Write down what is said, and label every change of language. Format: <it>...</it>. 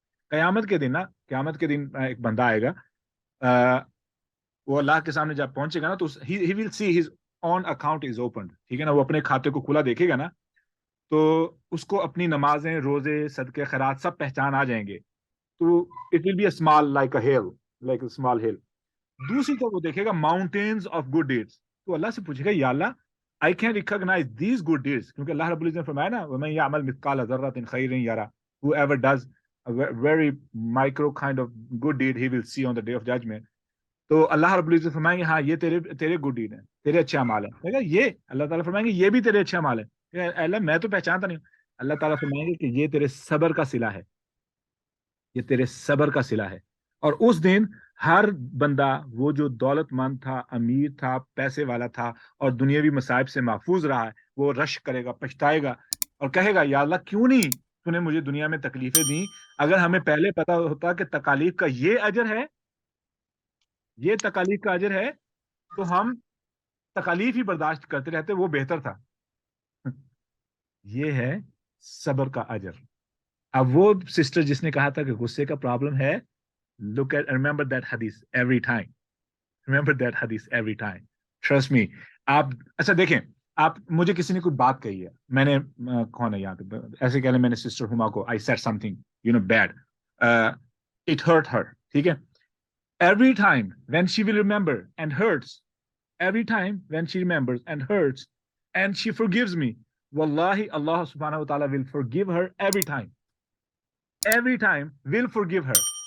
<ur>قیامت کے دن نا, قیامت کے دن ایک بندہ آئے گا, وہ اللہ کے سامنے جب پہنچے گا نا, تو</ur> <en>he will see his own account is opened.</en> <ur>ٹھیک ہے نا, وہ اپنے کھاتے کو کھلا دیکھے گا نا, تو اس کو اپنی نمازیں, روزے, صدقے, خیرات سب پہچان آ جائیں گے.</ur> <en>تو it will be a small like a hill, like a small hill.</en> <ur>دوسری طرف وہ دیکھے گا</ur> <en>mountains of good deeds.</en> <ur>تو اللہ سے پوچھے گا, یا اللہ</ur> <en>I can recognize these good deeds,</en> <ur>کیونکہ اللہ رب العزت نے فرمایا نا,</ur> <ar>وَمَن يَعْمَلْ مِثْقَالَ ذَرَّةٍ خَيْرٍ يَرَهُ.</ar> <en>Whoever does a very micro kind of good deed, he will see on the day of judgment.</en> <ur>تو اللہ رب العزت فرمائیں گے, ہاں یہ تیرے گڈ ڈیڈ ہیں, تیرے اچھے اعمال ہیں. یہ اللہ تعالیٰ فرمائیں گے یہ بھی تیرے اچھے اعمال ہیں. اللہ میں تو پہچانتا نہیں ہوں. اللہ تعالیٰ فرمائیں گے کہ یہ تیرے صبر کا صلہ ہے, یہ تیرے صبر کا صلہ ہے. اور اس دن ہر بندہ, وہ جو دولت مند تھا, امیر تھا, پیسے والا تھا اور دنیاوی مصائب سے محفوظ رہا ہے, وہ رش کرے گا, پچھتائے گا اور کہے گا, یا اللہ کیوں نہیں تو نے مجھے دنیا میں تکلیفیں دی. اگر ہمیں پہلے پتا ہوتا کہ تکالیف کا یہ اجر ہے, یہ تکالیف کا اجر ہے, تو ہم تکالیف ہی برداشت کرتے رہتے, وہ بہتر تھا. یہ ہے صبر کا اجر. اب وہ سسٹر جس نے کہا تھا کہ غصے کا پرابلم ہے,</ur> <en>look at remember that hadith every time. Remember that hadith every time. Trust me.</en> <ur>آپ اچھا دیکھیں, آپ مجھے کسی نے کوئی بات کہی ہے, میں نے کون ہے یہاں پہ, ایسے کہہ لیں میں نے سسٹر ہما کو</ur> <en>I said something bad. It hurt her.</en> <ur>ٹھیک ہے.</ur> <en>Every time when she will remember and hurts, every time when she remembers and hurts and she forgives me, wallahi Allah subhanahu wa ta'ala will forgive her every time. Every time will forgive her.</en>